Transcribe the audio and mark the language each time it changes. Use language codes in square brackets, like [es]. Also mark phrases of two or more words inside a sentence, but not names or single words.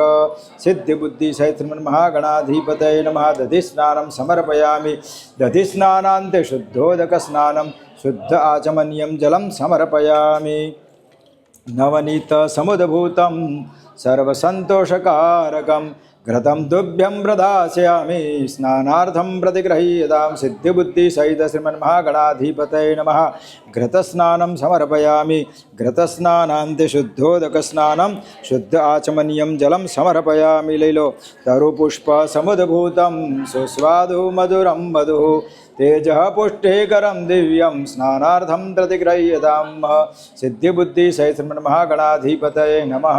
[sa] સિદ્ધિ બુદ્ધિ સહિત મહાગણાધિપતય નમઃ. દધિ સ્નાનમ સમર્પયામિ. દધિ સ્નાનાંતે શુદ્ધોદક સ્નાનમ શુદ્ધ આચમન્યમ જલમ સમર્પયામિ. નવનીત સમુદભૂતમ સર્વસંતોષકારકમ घृतं तुभ्यं प्रदास्यामि स्नानार्थं प्रतिगृह्यतां सिद्धिबुद्धिसहित श्रीमन्महागणाधिपतये नमः। घृतस्नानं समर्पयामि। घृतस्नानान्ते शुद्धोदकस्नानं शुद्ध आचमनीयं जलं समर्पयामि। लैलो तरुपुष्पसमुद्भूतं सुस्वादु मधुरं मधुः तेजः पुष्टिकरं दिव्यं स्नानार्थं प्रतिगृह्यतां सिद्धिबुद्धिसहित श्रीमन्महागणाधिपतये नमः।